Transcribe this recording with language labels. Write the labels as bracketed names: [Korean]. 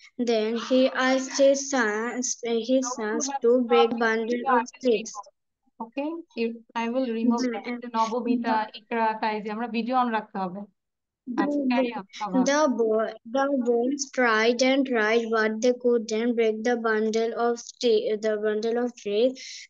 [English] Then he asked his sons to break bundle of sticks. Okay, I will remove that. [Bangla] Nabamita ইকরা কাইজি আমরা video on রাখতে হবে। [English] The boys tried and tried, but they couldn't break the bundle of trees.